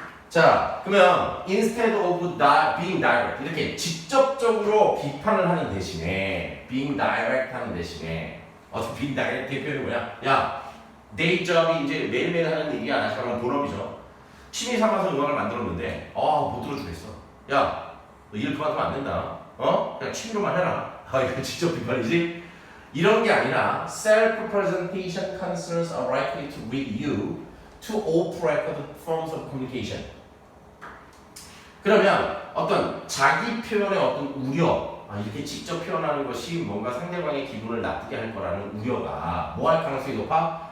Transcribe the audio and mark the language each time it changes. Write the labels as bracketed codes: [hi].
[ko] 자, 그러면 [en] instead of being direct [ko] 이렇게 직접적으로 비판을 하는 대신에 [en] being direct [ko] 하는 대신에 being direct 표현이 뭐냐? 야, day job이 이제 매일매일 하는 일이야. 다시 말하면 본업이죠. 취미 삼아서 음악을 만들었는데 못 들어주겠어. 야, 너 일 그만두면 안 된다. 그냥 취미로만 해라. 이거 직접 비판이지? 이런 게 아니라 [en] self-presentation concerns are likely to lead you to off-record forms of communication. [ko] 그러면 어떤 자기 표현의 어떤 우려, 이렇게 직접 표현하는 것이 뭔가 상대방의 기분을 나쁘게 할 거라는 우려가 뭐 할 가능성이 높아?